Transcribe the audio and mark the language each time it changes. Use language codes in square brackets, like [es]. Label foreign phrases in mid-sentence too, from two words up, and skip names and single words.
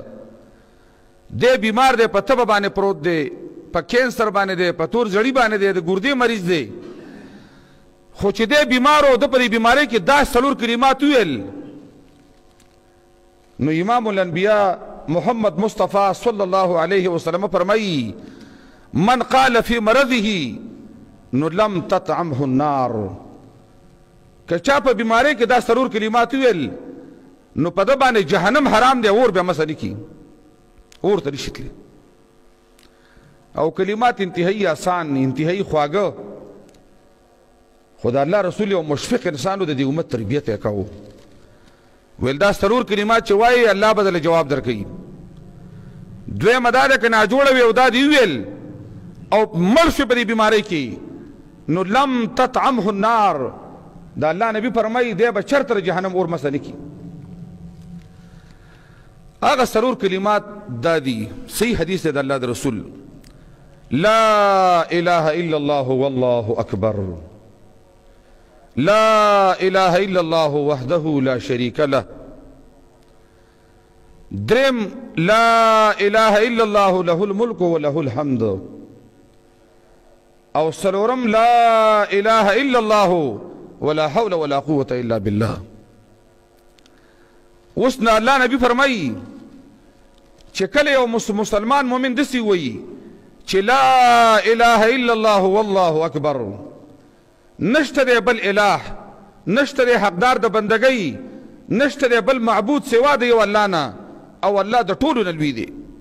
[ps] دی بیمار دی په تبه باندې پروت دی په کینسر باندې دی په تور زړی باندې دی د ګردې مریض دی. خو چې دی بیمار و د په دې بیمارۍ کې دا څلور کلمات ویل نو امام الانبیاء محمد مصطفی [ar] صلی الله علیه وسلم [ps] فرمایي [ar] من قال فی مرضه [ps] نو [ar] لم تطعمه النار. [ps] که چا په بیمارۍ کې دا څلور کلمات ویل نو په ده باندې جهنم حرام دی اور به مسلې کی اور ته نشي تللی. او کلمات انتهایی آسان انتهایی خواږه خدا الله رسول او مشفق انسانو د دې امت تربیت یې کاوه. ویل دا ضرور کلمات چې وایي الله بدل جواب درکوي. دویمه دا ده که ناجوړه وي او دا دې ویل او مړ شي په دې بیمارۍ کې نو [ar] لم تطعمه النار [ps] دا الله نبی فرمایي دی به چرته جهنم اور مسلې کی. هغه ضرور کلمات دا دي صحیح حدیث دی د الله د رسول [ar] لا اله الا الله والله اکبر لا اله الا الله وحده لا شريك له. درم لا اله الا الله له الملك وله الحمد. [ps] او سلورم [ar] لا اله الا الله ولا حول ولا قوة الا بالله. [ps] وسنا الله نبی فرمایي چې کله یو مسلمان مؤمن دسی وایي چې [ar] لا اله الا الله والله اکبر [ps] نشته دی بل اله نشته دی حقدار د بندګۍ نشته دی بل معبود سوا د یو الله نه او الله د ټولو نه لوی دی.